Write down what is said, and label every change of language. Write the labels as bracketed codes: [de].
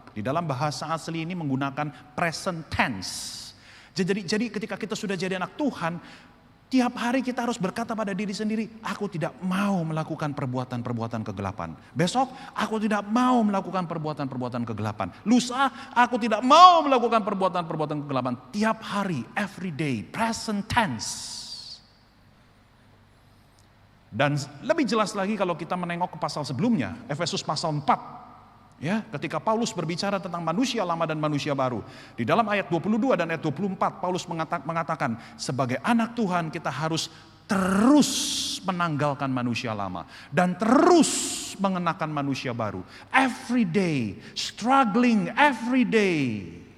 [id] Di dalam bahasa asli ini menggunakan present tense. Jadi ketika kita sudah jadi anak Tuhan, tiap hari kita harus berkata pada diri sendiri, aku tidak mau melakukan perbuatan-perbuatan kegelapan. Besok, aku tidak mau melakukan perbuatan-perbuatan kegelapan. Lusa, aku tidak mau melakukan perbuatan-perbuatan kegelapan. Tiap hari, [en] every day, present tense. [id] Dan lebih jelas lagi kalau kita menengok ke pasal sebelumnya, Efesus pasal 4. Ya, ketika Paulus berbicara tentang manusia lama dan manusia baru. Di dalam ayat 22 dan ayat 24, Paulus mengatakan, sebagai anak Tuhan kita harus terus menanggalkan manusia lama. Dan terus mengenakan manusia baru. [en] Every day, struggling every day.